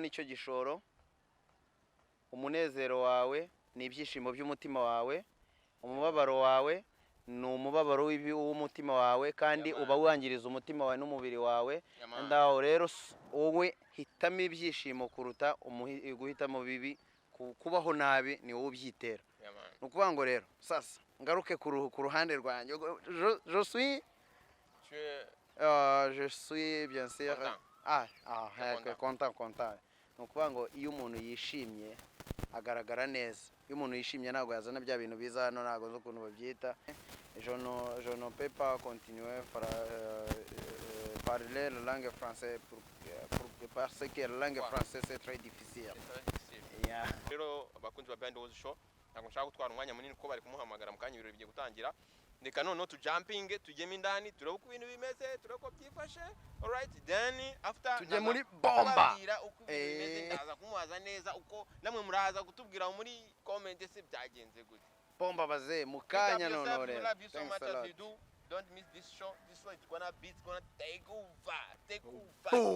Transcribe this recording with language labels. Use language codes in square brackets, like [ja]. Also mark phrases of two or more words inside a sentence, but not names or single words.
[rw] nicyo gishoro umunezero wawe ni ibyishimo by'umutima wawe umubabaro wawe ni umubabaro w'umutima wawe kandi uba wangiriza umutima wawe n'umubiri wawe ndaho rero wowe hitamo ibyishimo kuruta guhitamo bibi kubaho nabi ni wowe ubyitera nukuvuga ngo rero sasa ngaruke ku ruhande rwanjye [fr] je suis bien sûr content [rw] nukuvuga ngo iyo umuntu yishimye agaragara neza iyo umuntu yishimye ntago yazana bya bintu biza hano ntago zo kuntu babyita [fr] je ne peux pas continuer parler la langue française parce que la langue française c'est très difficile. [rw] Rero abakunzi ba Band House Show ntago nshaka gutwara umwanya munini ko bari kumuhamagara mu kanya ibirori bigiye gutangira. Reka none jumping tujyemo indani turebe uko ibintu bimeze turebe ko byifashe. [en] All right, then after [rw] tujye muri bomba uko bimeze ndaza kumubaza neza uko namwe muraza kutubwira muri comment se byagenze gute. Bomba baze mukanya none [en] Don't miss this show. This show is gonna take over.